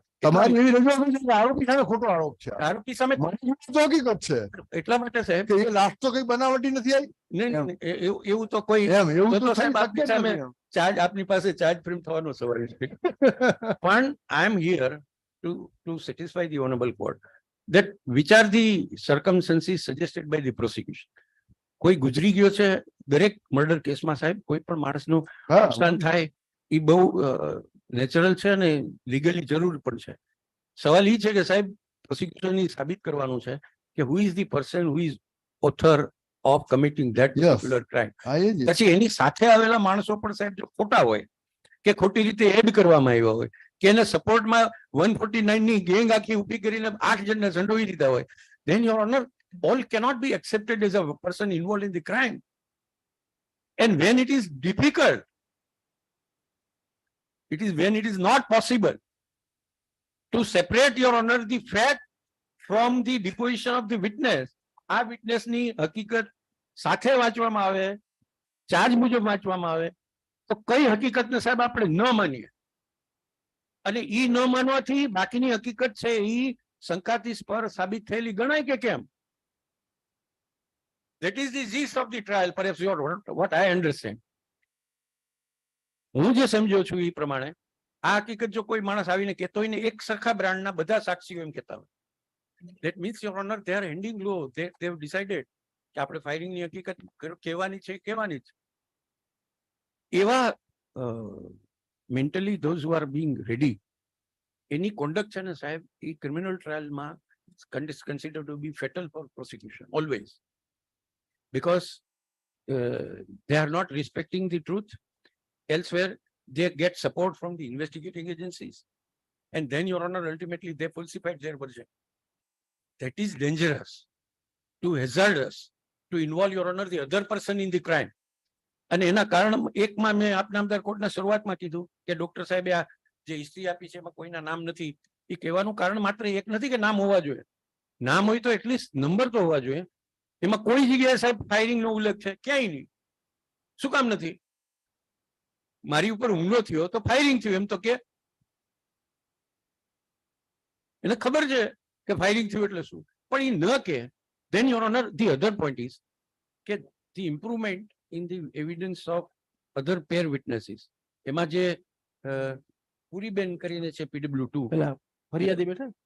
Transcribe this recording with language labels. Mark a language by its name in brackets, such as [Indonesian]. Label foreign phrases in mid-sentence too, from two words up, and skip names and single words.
[Gujarati] તમારી એવી રજૂઆત છે કે આરોપી સામે ખોટો આરોપ છે, આરોપી સામે મરી ગયો તો હકીકત છે એટલા માટે સાહેબ કે એ લાશ તો કઈ બનાવટી નથી આવી. નહીં, એવું તો કોઈ એમ એવું તો તો સાહેબ થઈ આપની શકે જ સામે નથી એમ. ચાર્જ આપની પાસે [English] charge frame [Gujarati] થવાનો સવાલ છે. [English] પણ I am here to satisfy the honourable court that which are the circumstances suggested by the prosecution. [Gujarati] કોઈ ગુજરી ગયો છે દરેક મર્ડર કેસમાં સાહેબ, કોઈ પણ માણસનું હા, નુકસાન થાય એ બહુ નેચરલ છે અને લીગલી જરૂર પણ છે. સવાલ એ છે કે સાહેબ પ્રોસિક્યુશનને સાબિત કરવાનું છે કે [English] who is the person who is author of committing that Yes. particular crime. [Gujarati] હા એ જ. પછી એની સાથે આવેલા માણસો પણ સાહેબ જો ખોટા હોય કે ખોટી રીતે એડ કરવામાં આવ્યા હોય કે એને સપોર્ટમાં 149 ની ગેંગ આખી ઊભી કરીને 8 જણને સંડોવી દીધા હોય, [English] then your honor, all cannot be accepted as a person involved in the crime. And when it is difficult, when it is not possible to separate, your honor, the fact from the deposition of the witness, [Gujarati] આ witness ની હકીકત સાથે વાંચવામાં આવે, ચાર્જ મુજબ વાંચવામાં આવે, તો કઈ હકીકતને સાહેબ આપણે ન માનીએ અને ઈ ન માનવાથી બાકીની હકીકત છે ઈ શંકાસ્પદ સાબિત થયેલી ગણાય કે કેમ? [English] That is the gist of the trial, perhaps what I understand. [Gujarati] હું જે સમજ્યો છું એ પ્રમાણે આ હકીકત જો કોઈ માણસ આવીને કહેતો હોય ને એક સરખા બ્રાન્ડના બધા સાક્ષીઓ એમ કહેતા હોય, [English] that means, your honor, they are ending law. They have decided [Gujarati] કે આપણે ફાયરિંગની હકીકત કહેવાની છે. [English] એવા mentally those who are being ready, any conduct [Gujarati] છે ને સાહેબ એ [English] ક્રિમિનલ ટ્રાયલમાં considered to be fatal for prosecution always, because they are not respecting the truth. Elsewhere, they get support from the investigating agencies. And then, Your Honor, ultimately they falsified their version. That is dangerous, too hazardous, to involve, Your Honor, the other person in the crime. [Gujarati] અને એના કારણ એકમાં મેં આપના નામદાર કોર્ટના શરૂઆતમાં કીધું કે ડોક્ટર સાહેબે આ જે હિસ્ટ્રી આપી છે એમાં કોઈના નામ નથી. એ કહેવાનું કારણ માત્ર એક નથી કે નામ હોવા જોઈએ. નામ હોય તો એટલીસ્ટ નંબર તો હોવા જોઈએ. એમાં કોઈ જગ્યાએ સાહેબ ફાયરિંગનો ઉલ્લેખ છે? ક્યાંય નહીં. શું કામ નથી? મારી ઉપર હુમલો થયો તો ફાયરિંગ થયું એમ તો કે એને ખબર છે કે ફાયરિંગ થયું એટલે શું, પણ એ ન કે. [English] then your honor, the other point is કે the improvement in the evidence of other pair witnesses, [Gujarati] એમાં જે પુરીબેન કરીને છે PW2 પેલા ફરિયાદી બેઠા